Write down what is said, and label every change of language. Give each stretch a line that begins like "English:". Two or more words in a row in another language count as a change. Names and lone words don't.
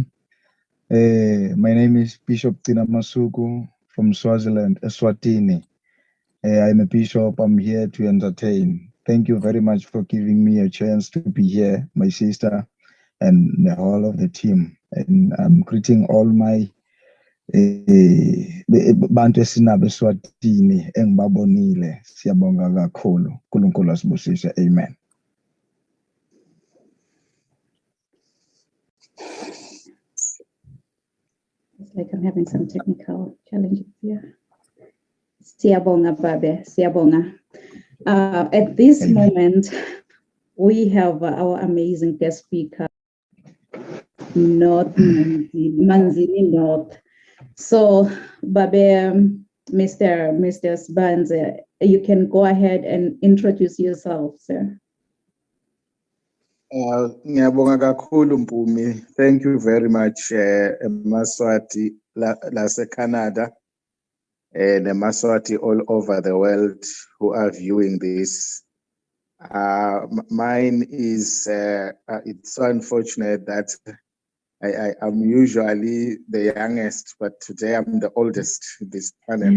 English: My name is Bishop Tina Masuku from Swaziland, Eswatini. I'm a bishop. I'm here to entertain. Thank you very much for giving me a chance to be here, my sister, and the whole of the team. And I'm greeting all my
Swati: bantu esinabe Eswatini engibabonile. Siyabonga kakhulu. uNkulunkulu asibusise. Amen.
English: It's like I'm having some technical challenges here.
Swati: Siyabonga, Babe. Siyabonga.
English: At this moment, we have our amazing guest speaker, North Manzini North. So, Babe, Mr. Sbanze, you can go ahead and introduce yourself, sir.
Swati: Ngiyabonga kakhulu Mpumi.
English: Thank you very much,
Swati: Maswati lase Canada,
English: and Maswati all over the world who are viewing this. Mine is, it's so unfortunate that I am usually the youngest, but today I'm the oldest in this panel.